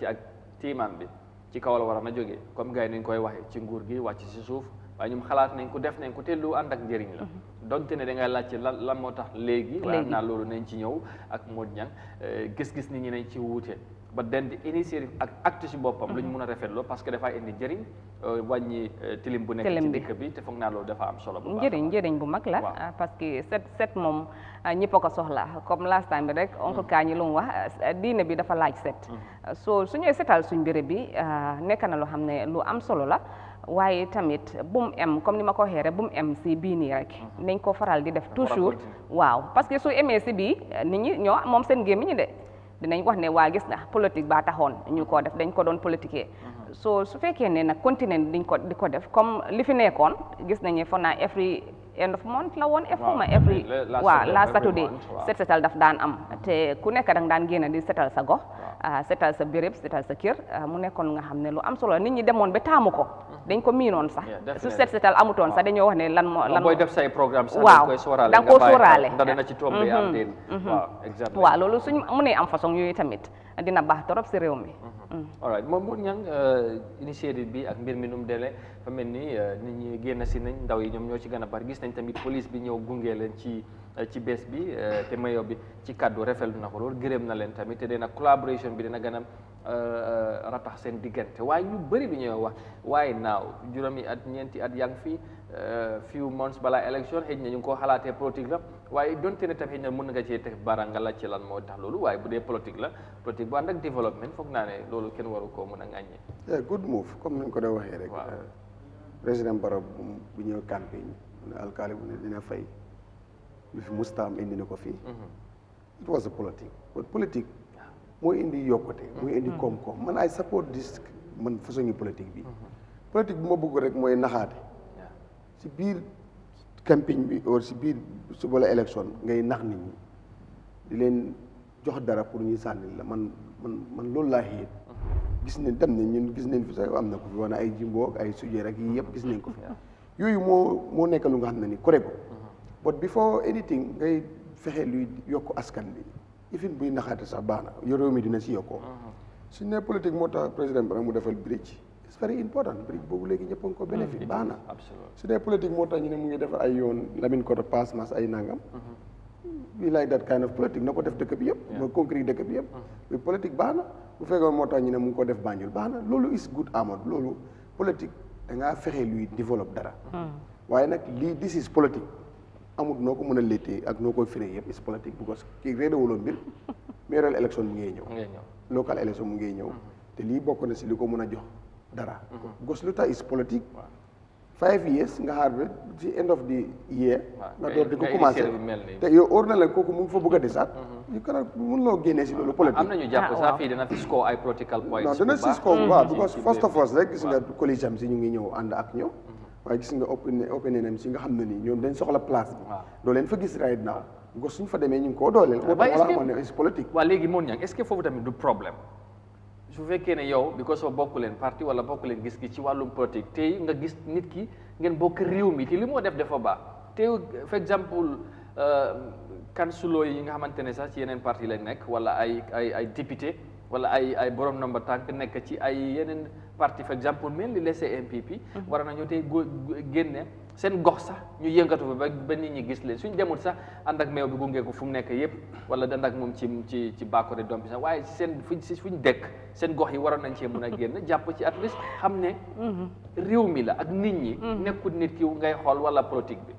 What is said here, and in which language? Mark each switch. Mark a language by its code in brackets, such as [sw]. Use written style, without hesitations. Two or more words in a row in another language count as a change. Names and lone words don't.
[wo] ak tiimam bi ci kaw la war a na jógee [fr] comme gars [wo] yi nañ koy waxee ci nguur gi wàcc si suuf waaye ñoom xalaat nañ ko def nañ ko te lu ànd ak njëriñ la donte ne da ngay laajte lan moo tax léegi waaye naa loolu nañ ci ñëw ak Modou Niang gis-gis nit ñi nañ ci wuute ba den di initiative ak acte si boppam lu ñu mun a rafetlu [fr] parce que [wo] dafay indi njëriñ wàññi tilim bu nekk ci dëkk bi te foog naa loolu dafa am solo bu baax njëriñ bu mag la [fr] parce que [wo] set moom ñëpp a ko soxla comme [en] last time [wo] bi rek oncle Kaañi lu mu wax diine bi dafa laaj set so suñuy setal suñ béréb bi nekk na loo xam ne lu am solo la waaye tamit bu mu em comme ni ma ko waxee rek bu mu em si bii nii rek nañ ko faral di def toujours waaw parce que su emee si bii nit ñi ñoo moom seen gémmiñ de dinañ wax ne waa gis nga politique baa taxoon ñu ko def dañ ko doon politiquer so su fekkee ne nag continuer di ko def comme li fi nekkoon gis nañu foog naa [en] every end of month [wo] la woon [en] last Saturday [wo] set setal daf daan am te ku nekk dang daan génn di setal sa gox setal sa béréb setal sa kër mu nekkoon nga xam ne lu am solo nit ñi demoon ba taamu ko dañ ko miinoon sax su setal amutoon sax dañoo wax ne lan booy def say programme sax waaw da nga koo sóoraale ndax dana ci tombé am déet waaw exactement waaw loolu suñ mënee am façon yooyu tamit dina baax torop si réew mi [en] all right [wo] moom ñang initiative bi ak mbir mi num dele fa mel ni nit ñi génn si nañ ndaw yi ñoom ñoo ci gën a bari gis nañ tamit police bi ñëw gunge leen ci bés bi te mayo bi ci kaddu rafetlu na ko loolu gërëm na leen tamit te dina collaboration bi dina gën a ratax seen diggante waaye ñu bëri bi ñuy wax waaye naaw juróomi at ñeenti at yaa ngi fi [en] few months [wo] balaa élection xëy na ñu ngi koo xalaatee politique la waaye donte ne tam xëy na mën nga cee teg bara nga laaj ci lan moo tax loolu waaye bu dee politique la politique bu ànd ak développement foog naa ne loolu kenn waru koo mën a ŋàññee. [en] good move [wo] comme ni ñu ko doon waxee rek. président Barrow bu ñëw campagne mu ne alkaali bu ne dina fay lu fi mustaam indi na ko fii. [en] it was a politique but [wo] politique mooy indi yokkute. mooy indi koom-koom man ay [en] support this man [wo] façon ngi politique bi. politique bu ma bëgg rek mooy naxaate. si biir campagne bi or si biir suba la élection ngay nax nit ñi di leen jox dara pour ñu sànni la man loolu laa xéet gis ne dem nañ ñun gis nañ fi sax am na ko fi wane ay jimboog ay sujee rek yii yëpp gis nañ ko fi yooyu moo nekk lu nga xam ne ni correct ko [en] but before anything [wo] ngay fexe luy yokk askan bi ifin buy naxaate sax baax na réew mi dina si yokkoo suñ ne politique moo tax président bi mu defal bridge [en] it's very important bridge [wo] boobu léegi ñëpp a ngi ko bénéfice baax na su dee politique moo tax ñu ne mu ngi defar ay yoon Lamine Koto pass mas ay nangam [en] we like that kind of politique [wo] na ko def dëkk bi yëpp moo concret dëkk bi yëpp mais politique baax na bu fekkoon moo tax ñu ne mu ngi ko def Banjul baax na loolu [en] is good [wo] Amadou loolu politique da ngaa fexe luy développe dara waaye nag lii [en] this is politique [wo] amul noo ko mën a léttee ak noo koy firee yëpp [en] is politique because [wo] kii réerewuloo mbir mayoral élection mu ngay ñëw local élection mu ngay ñëw te lii bokk na si li ko mën a jox dara because lu tax [en] is politique [wo] 5 years nga xaar ba ci [en] end of the year [wo] nga door di ko commencé te yow óor na la kooku mu ngi fa bëgg a desaat ñu kana mun loo génnee si loolu politique am nañu jàpp sax fii dina fi score ay [en] political points [wo] non dina si score bu baax [en] because first of all [wo] rek gis nga collège am si ñu ngi ñëw ànd ak ñoom waaye gis nga opinion am si nga xam ne nii ñoom dañ soxla place bi doo leen fa gis [en] right now because [wo] suñ fa demee ñu ngi koo dooleel moo tax wala amoon ne [en] is politique [wo] waa léegi moon ñang [fr] est-ce que [wo] foofu tamit du problème su fekkee ne yow [en] because of [wo] bokk leen parti wala bokk leen gis-gis ci wàllum politique tey nga gis nit ki ngeen bokk réew mi te li moo def dafa baax tey [en] for exemple [wo] kansulo yi nga xamante ne sax ci yeneen parti lañ nekk wala ay député wala ay borom nomba tànk nekk ci ay yeneen parti [en] for exemple [wo] mel ni les MPP war nañoo tey génne seen gox sax ñu yëngatu ba nit ñi gis leen suñ demul sax ànd ak meew bi gunge ko fu mu nekk yëpp wala ànd ak moom ci Bakoteh doom bi sax waaye seen fuñ dëkk seen gox yi waroon nañ cee mën a génn jàpp ci [en] at least [wo] xam ne réew mi la ak nit ñi nekkul nit ki ngay xool wala politique bi